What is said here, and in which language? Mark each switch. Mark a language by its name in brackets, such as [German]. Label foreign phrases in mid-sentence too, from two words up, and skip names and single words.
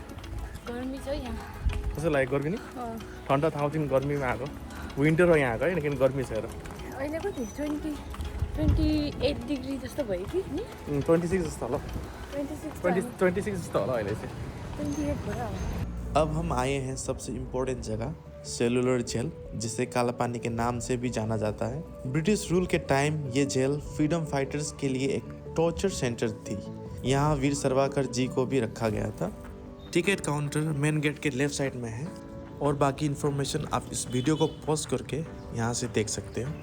[Nepali] गर्मी छ यहाँ। कस्तो लाग्यो गर्मी नि? ठन्डा ठाउँदेखि गर्मीमा आएको। विन्टर हो यहाँ आएको है, लेकिन गर्मी छ हेर। अहिले कति 28 डिग्री जस्तो भयो कि नि? 26 जस्तो होला। 26 जस्तो होला अहिले चाहिँ। 28 भयो अब। [Hindi] अब हम आए हैं सबसे इम्पोर्टेंट जगह सेलुलर जेल, जिसे काला पानी के नाम से भी जाना जाता है। [English] British rule [Hindi] के टाइम ये जेल [English] freedom fighters [Hindi] के लिए एक [English] torture center [Hindi] थी। यहाँ वीर सावरकर जी को भी रखा गया था। [English] ticket counter main gate [Hindi] के [English] left side [Hindi] में है, और बाकी इन्फॉर्मेशन आप इस वीडियो को पॉज करके यहाँ से देख सकते हो।